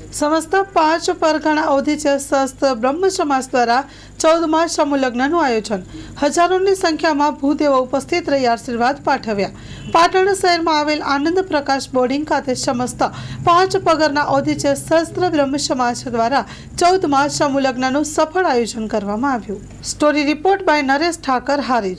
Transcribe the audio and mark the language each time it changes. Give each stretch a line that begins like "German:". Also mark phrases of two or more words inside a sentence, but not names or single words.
Gujarati: સમસ્ત 5 પરગણા અવધીચે શાસ્ત્ર બ્રહ્મ સમાજ દ્વારા 14 સમૂહ लग्नનું આયોજન। હજારોની સંખ્યામાં ભૂદેવો ઉપસ્થિત રહી આશીર્વાદ પાઠવ્યા। પાટણ શહેરમાં આવેલ આનંદ પ્રકાશ બોર્ડિંગ ખાતે સમસ્ત 5 પગરના અવધીचे શાસ્ત્ર બ્રહ્મ સમાજ દ્વારા 14 સમૂહ લગ્નનું સફળ આયોજન કરવામાં આવ્યું। સ્ટોરી રિપોર્ટ બાય નરેશ ઠાકર હારીજ।